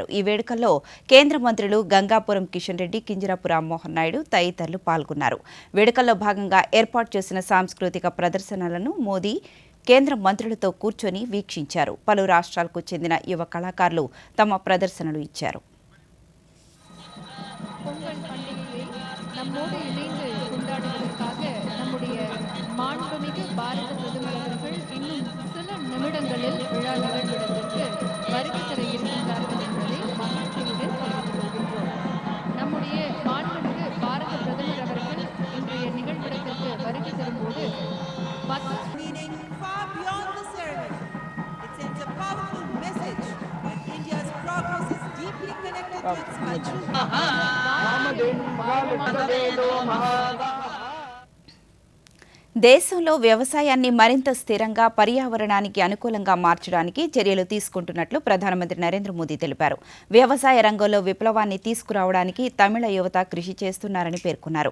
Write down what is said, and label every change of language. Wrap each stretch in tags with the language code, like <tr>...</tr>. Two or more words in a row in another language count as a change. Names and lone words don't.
<te>ఈ వేడుకల్లో కేంద్ర మంత్రులు గంగాపురం కిషన్ రెడ్డి, కింజరాపు రామ్మోహన్ నాయుడు తదితరులు పాల్గొన్నారు. వేడుకల్లో భాగంగా ఏర్పాటు చేసిన సాంస్కృతిక ప్రదర్శనలను మోదీ కేంద్ర మంత్రులతో కూర్చొని వీక్షించారు. పలు రాష్ట్రాలకు చెందిన యువ కళాకారులు తమ ప్రదర్శనలు ఇచ్చారు.</te> <ta>பொங்கல் பண்டிகையை நம்மோடு இணைந்து கொண்டாடுவதற்காக நம்முடைய மாண்புமிகு பாரத பிரதமர் அவர்கள் இன்னும் சில நிமிடங்களில் விழா நிகழ்விடத்திற்கு வருகை தர இருக்கின்றார்கள் என்பதை மகிழ்ச்சியுடன் தெரிவித்துக் கொள்கின்றோம். நம்முடைய மாண்புமிகு பாரத பிரதமர் அவர்கள் இன்றைய நிகழ்விடத்திற்கு வருகை தரும்போது</ta> <en>far beyond the ceremony, it sends a powerful message that India's progress is deeply connected to its culture.</en> <te>దేశంలో వ్యవసాయాన్ని మరింత స్థిరంగా, పర్యావరణానికి అనుకూలంగా మార్చడానికి చర్యలు తీసుకుంటున్నట్లు ప్రధానమంత్రి నరేంద్ర మోదీ తెలిపారు. వ్యవసాయ రంగంలో విప్లవాన్ని తీసుకురావడానికి తమిళ యువత కృషి చేస్తున్నారని పేర్కొన్నారు.</te>